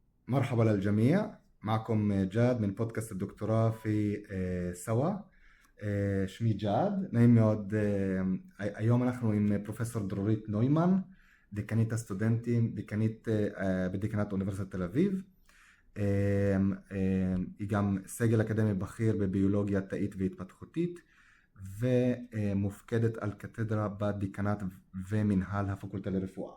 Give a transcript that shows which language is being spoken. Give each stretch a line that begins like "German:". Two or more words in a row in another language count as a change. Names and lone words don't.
Arabic: مرحبا للجميع. معكم جاد من بودكاست الدكتوراه في سوا.
Hebrew: שמי ג'אד, נעים מאוד. היום אנחנו עם פרופסור דרורית נוימן, דיקנית הסטודנטים, דיקנית בדיקנת אוניברסיטת תל אביב. היא גם סגל אקדמי בכיר בביולוגיה תאית והתפתחותית, ומופקדת על קתדרה בדיקנת ומנהל הפקולטה לרפואה.